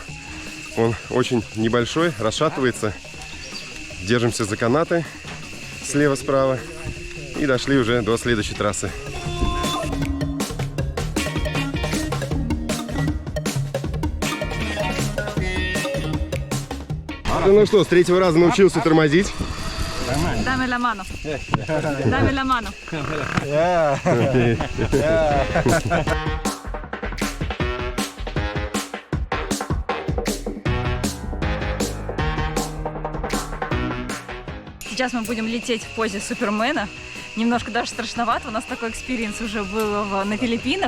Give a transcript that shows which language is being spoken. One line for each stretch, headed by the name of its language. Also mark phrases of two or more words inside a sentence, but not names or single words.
Russian: Он очень небольшой, расшатывается. Держимся за канаты слева-справа и дошли уже до следующей трассы. Ну что, с третьего раза научился тормозить?
Spanish: Dame la mano. Dame la mano.
Russian: Сейчас мы будем лететь в позе Супермена. Немножко даже страшновато. У нас такой экспириенс уже был на Филиппинах.